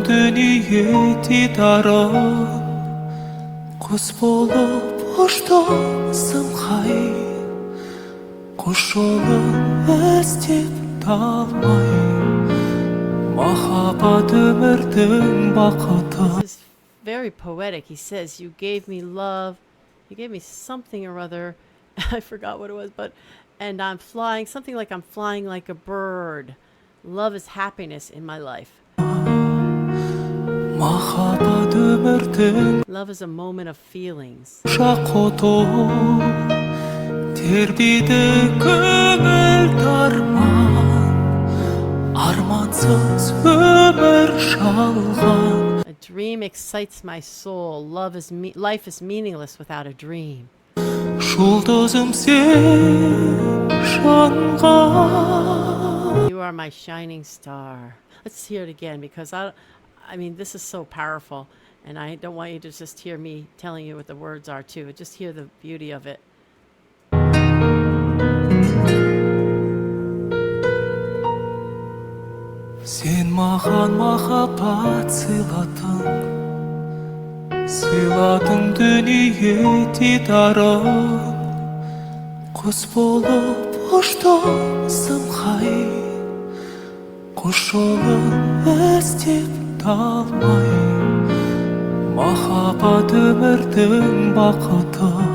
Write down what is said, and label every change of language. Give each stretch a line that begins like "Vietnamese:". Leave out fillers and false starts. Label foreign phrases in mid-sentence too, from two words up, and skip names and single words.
Kazakh: дүние дидарын құс болып ұштың самғай құш жолын іздеп талмай махаббат өмірдің бақыты.
English: This is very poetic. He says, you gave me love, you gave me something or other, I forgot what it was, and I'm flying, something like I'm flying like a bird. Love is happiness in my life.
Kazakh: Махаббат өмірдің
English: Love is a moment of feelings.
Kazakh: шақоту тербейді көңіл тарман армансыз өмір жалған.
English: A dream excites my soul. Life is meaningless without a dream.
Kazakh: жұлдызым сен жанған.
English: You are my shining star. Let's hear it again because I mean, this is so powerful, and I don't want you to just hear me telling you what the words are too. Just hear the beauty of it.
Kazakh: Sen маған махаббат сыйладың дүние дидарын құс болып ұштың самғай құш жолын іздеп талмай махаббат өмірдің бақыты